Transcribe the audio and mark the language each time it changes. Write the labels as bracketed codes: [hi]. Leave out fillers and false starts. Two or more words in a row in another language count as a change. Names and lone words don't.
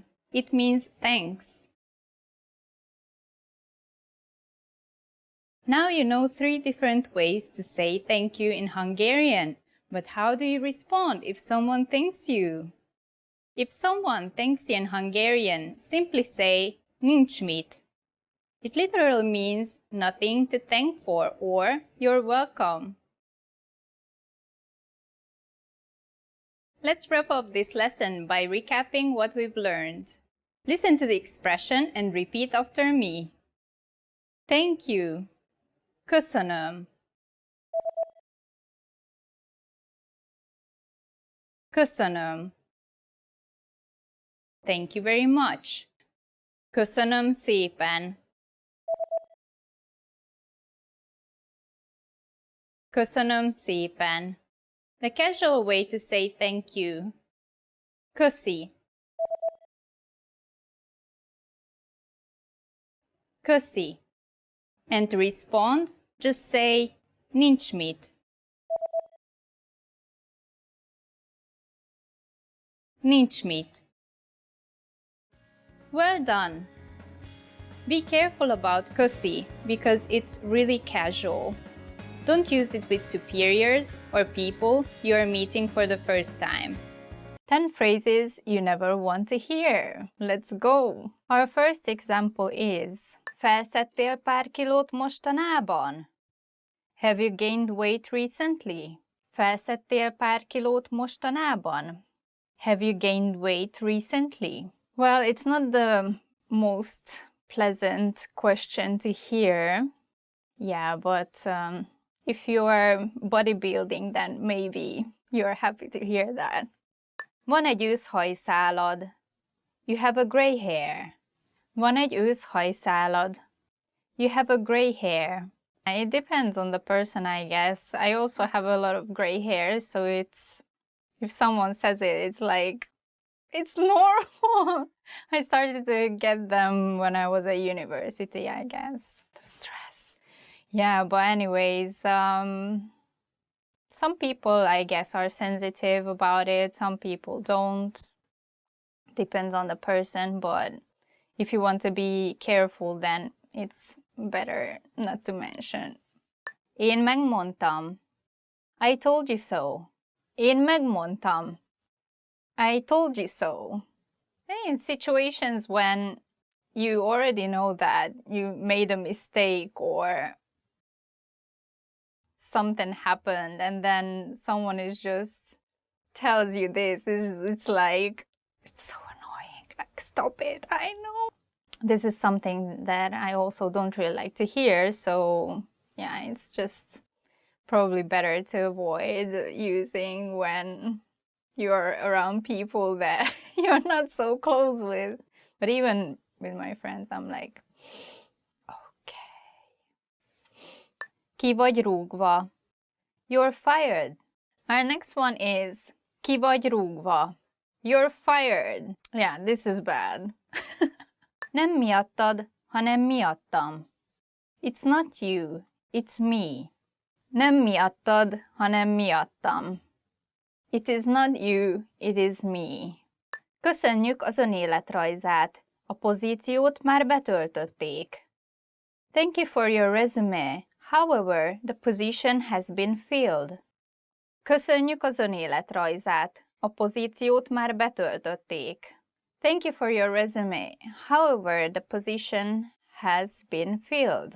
[en] It means thanks. Now you know 3 different ways to say thank you in Hungarian, but how do you respond if someone thanks you? If someone thanks you in Hungarian, simply say [hu] nincs mit. [en] It literally means nothing to thank for or you're welcome. Let's wrap up this lesson by recapping what we've learned. Listen to the expression and repeat after me. Thank you. [hu] Köszönöm. Köszönöm. [en] Thank you very much. [hu] Köszönöm szépen. Köszönöm szépen. [en] The casual way to say thank you. [hu] Köszi. Köszi. [en] And to respond, just say [hu] nincs mit. Nincs mit. [en] Well done! Be careful about köszi because it's really casual. Don't use it with superiors or people you are meeting for the first time. 10 phrases you never want to hear. Let's go! Our first example is [hu] felszedtél pár kilót mostanában? [en] Have you gained weight recently? [hu] Felszedtél pár kilót mostanában? [en] Have you gained weight recently? Well, it's not the most pleasant question to hear. Yeah, but if you are bodybuilding, then maybe you're happy to hear that. [hu] Van egy őszhajszálad. [en] You have a gray hair. [hu] Van egy őszhajszálad. [en] You have a gray hair. It depends on the person, I guess. I also have a lot of gray hair, so it's... if someone says it, it's like... it's normal! I started to get them when I was at university, I guess. The stress. Yeah, but anyways, some people, I guess, are sensitive about it. Some people don't. Depends on the person, but if you want to be careful, then it's better not to mention. [hu] Én megmondtam. [en] I told you so. [hu] Én megmondtam. [en] I told you so. In situations when you already know that you made a mistake or something happened and then someone is just tells you this, it's like, it's so annoying. Like, stop it, I know. This is something that I also don't really like to hear, so yeah, it's just probably better to avoid using when you're around people that you're not so close with. But even with my friends, I'm like, okay. [hu] Ki vagy rúgva. [en] You're fired. Our next one is [hu] ki vagy rúgva. [en] You're fired. Yeah, this is bad. [hu] Nem miattad, hanem miattam. [en] It's not you, it's me. [hu] Nem miattad, hanem miattam. [en] It is not you, it is me. [hu] Köszönjük az önéletrajzát. A pozíciót már betöltötték. [en] Thank you for your resume. However, the position has been filled. [hu] Köszönjük az önéletrajzát. A pozíciót már betöltötték. [en] Thank you for your resume. However, the position has been filled.